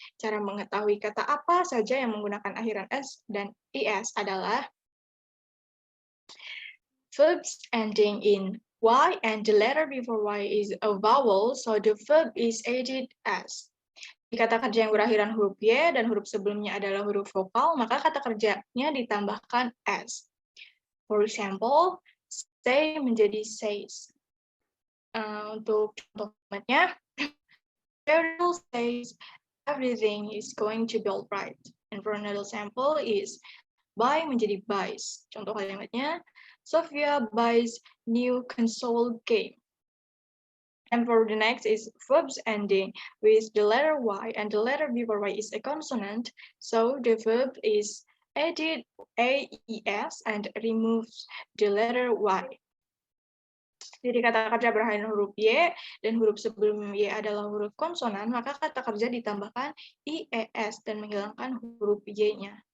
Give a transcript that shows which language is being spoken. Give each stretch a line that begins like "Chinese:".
Indonesian: Cara mengetahui kata apa saja yang menggunakan akhiran s dan es adalah
English: verbs ending in y and the letter before y is a vowel, so the verb is added as.
Indonesian: Di kata kerja yang berakhiran huruf y dan huruf sebelumnya adalah huruf vokal, maka kata kerjanya ditambahkan s.
English: For example, say
Indonesian: menjadi
English: says.
Indonesian: Untuk contohnya,
English: Cheryl says everything is going to be alright. And for another example is buy
Indonesian: menjadi
English: buys.
Indonesian: Contoh kalimatnya,
English: Sophia buys new console game. And for the next is verbs ending with the letter y and the letter before y is a consonant, so the verb is added AES and removes the letter y.
Indonesian: Jadi kata kerja berakhiran huruf y dan huruf sebelum y adalah huruf konsonan, maka kata kerja ditambahkan IES dan menghilangkan huruf y-nya.